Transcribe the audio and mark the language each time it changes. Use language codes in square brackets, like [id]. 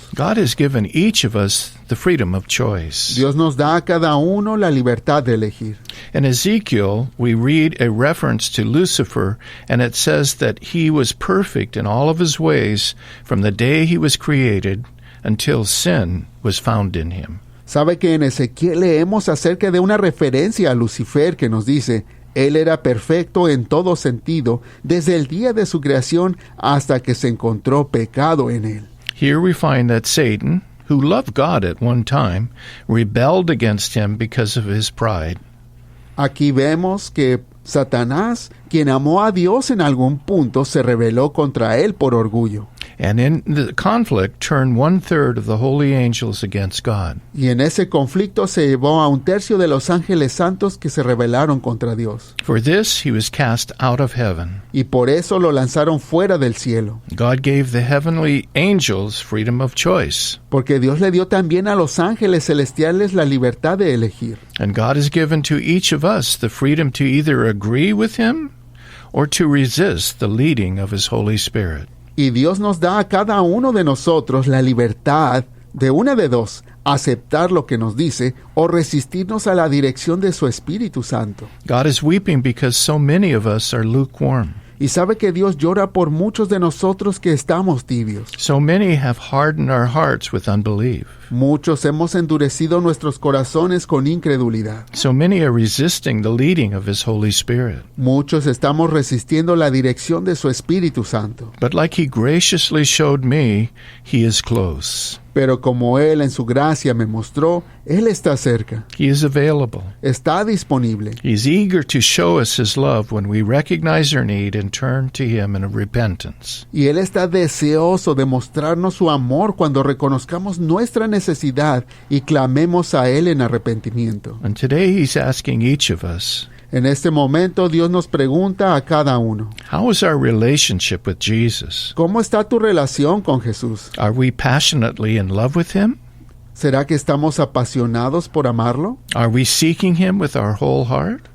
[en] God has given each of us the freedom of choice. [es] Dios nos da a cada uno la libertad de elegir. [en] In Ezekiel, we read a reference to Lucifer, and it says that he was perfect in all of his ways from the day he was created until sin was found in him. [es] ¿Sabe que en Ezequiel leemos acerca de una referencia a Lucifer que nos dice, Él era perfecto en todo sentido, desde el día de su creación hasta que se encontró pecado en él? [en] Here we find that Satan, who loved God at one time, rebelled against him because of his pride. [es] Aquí vemos que Satanás, quien amó a Dios en algún punto, se rebeló contra él por orgullo. [en] And in the conflict, turned 1/3 of the holy angels against God. [es] Y en ese conflicto se llevó a 1/3 de los ángeles santos que se rebelaron contra Dios. [en] For this he was cast out of heaven. [es] Y por eso lo lanzaron fuera del cielo. [en] God gave the heavenly angels freedom of choice. [es] Porque Dios le dio también a los ángeles celestiales la libertad de elegir. [en] And God has given to each of us the freedom to either agree with him or to resist the leading of his Holy Spirit. [es] Y Dios nos da a cada uno de nosotros la libertad de una de dos, aceptar lo que nos dice o resistirnos a la dirección de su Espíritu Santo. [en] God is weeping because so many of us are lukewarm. [es] y sabe que Dios llora por muchos de nosotros que estamos tibios. [en] So many have hardened our hearts with unbelief. [es] Muchos hemos endurecido nuestros corazones con incredulidad. [en] So many are resisting the leading of His Holy Spirit. [es] Muchos estamos resistiendo la dirección de su Espíritu Santo. [en] But like He graciously showed me, He is close. [es] Pero como Él en su gracia me mostró, Él está cerca, [en] He is available. [es] está disponible. [en] He's eager to show us His love when we recognize our need and turn to Him in repentance. [es] Y Él está deseoso de mostrarnos su amor cuando reconozcamos nuestra necesidad y clamemos a Él en arrepentimiento. [en] And today He's asking each of us, [es] En este momento Dios nos pregunta a cada uno, [en] how is our relationship with Jesus? [es] ¿cómo está tu relación con Jesús? [en] Are we passionately in love with Him? [es] ¿Será que estamos apasionados por amarlo? [en] Are we seeking Him with our whole heart?